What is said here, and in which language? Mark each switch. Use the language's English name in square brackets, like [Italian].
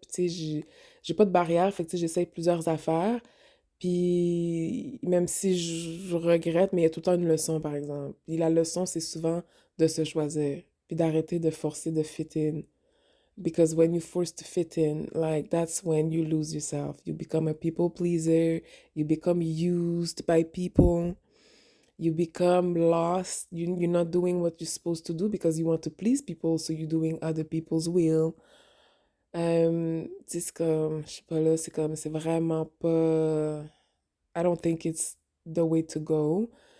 [French] Puis, tu sais, j'ai pas de barrière. Fait que, tu sais, j'essaye plusieurs affaires. Puis, même si je regrette, mais il y a tout le temps une leçon, par exemple. Puis, la leçon, c'est souvent de se choisir. Puis, d'arrêter de forcer de [English] fit in. Because when you force to fit in, like, that's when you lose yourself. You become a people pleaser. You become used by people. You become lost. You're not doing what you're supposed to do because you want to please people, so you're doing other people's will. [French] Tu sais, c'est comme, je sais pas là, c'est comme, c'est vraiment pas. [English] I don't think it's the way to go.